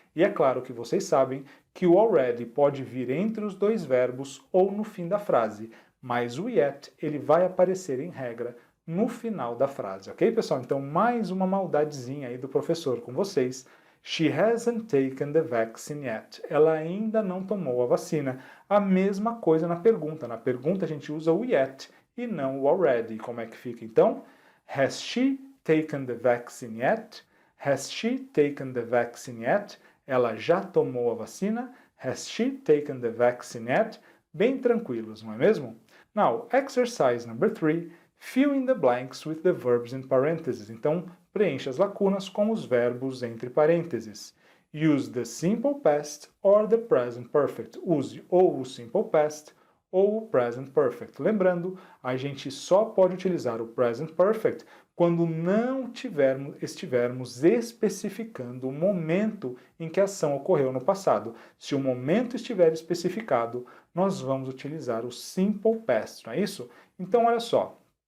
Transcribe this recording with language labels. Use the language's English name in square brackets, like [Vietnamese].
[Portuguese] E é claro que vocês sabem que o already pode vir entre os dois verbos ou no fim da frase, mas o yet ele vai aparecer em regra no final da frase, ok, pessoal? Então, mais uma maldadezinha aí do professor com vocês. [English] She hasn't taken the vaccine yet. [Portuguese] Ela ainda não tomou a vacina. A mesma coisa na pergunta. Na pergunta a gente usa o yet e não o already. Como é que fica, então? [English] Has she taken the vaccine yet? Has she taken the vaccine yet? [Portuguese] Ela já tomou a vacina? [English] Has she taken the vaccine yet? [Portuguese] Bem tranquilos, não é mesmo? [English] Now, exercise number 3. Fill in the blanks with the verbs in parentheses. [Portuguese] Então, preencha as lacunas com os verbos entre parênteses. [English] Use the simple past or the present perfect. [Portuguese] Use ou o simple past ou o present perfect. Lembrando, a gente só pode utilizar o present perfect quando não estivermos especificando o momento em que a ação ocorreu no passado. Se o momento estiver especificado, nós vamos utilizar o simple past, não é isso? Então, olha só.